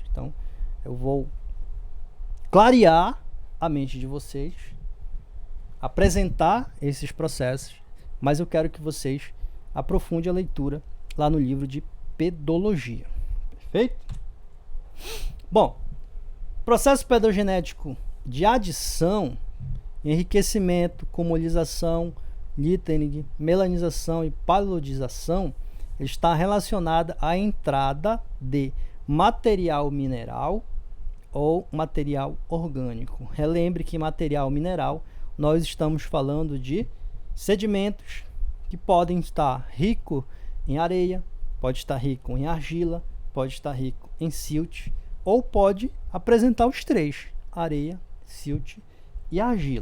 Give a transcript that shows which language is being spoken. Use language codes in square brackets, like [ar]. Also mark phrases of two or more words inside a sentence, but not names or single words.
[pt] Então, eu vou clarear a mente de vocês, apresentar esses processos, mas eu quero que vocês aprofundem a leitura lá no livro de pedologia. Perfeito? Bom, processo pedogenético de adição, enriquecimento, comolização, littering, melanização e palodização está relacionada à entrada de material mineral ou material orgânico. Relembre que material mineral nós estamos falando de sedimentos que podem estar rico em areia, pode estar rico em argila, pode estar rico em silt, ou pode apresentar os três: areia, silt e argila.